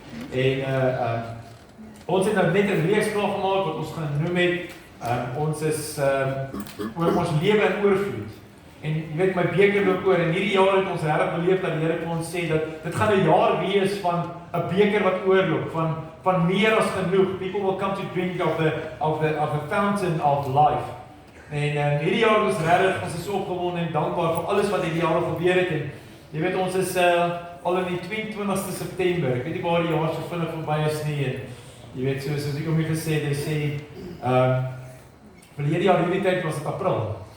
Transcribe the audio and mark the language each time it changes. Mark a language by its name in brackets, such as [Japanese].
[Afrikaans] En ons het nou net 'n reeks klaar gemaak wat ons gaan noem het ons is oor ons lewe in oorvloed. En jy weet my beker loop oor en hierdie jaar het ons regtig beleef dat die Here vir ons sê dat dit gaan 'n jaar wees van 'n beker wat oorloop, van meer as genoeg. [English] People will come to drink of the fountain of life. [Afrikaans] En hierdie jaar was regtig, ons is so opgewonde en dankbaar vir alles wat hierdie jaar gebeur het. En jy weet ons is al in die 22ste September. Ek weet nie waar die jaar so vinnig verby is nie. En jy weet soos ek hom gesê het, hy sê verlede jaar hierdie tyd was dit April.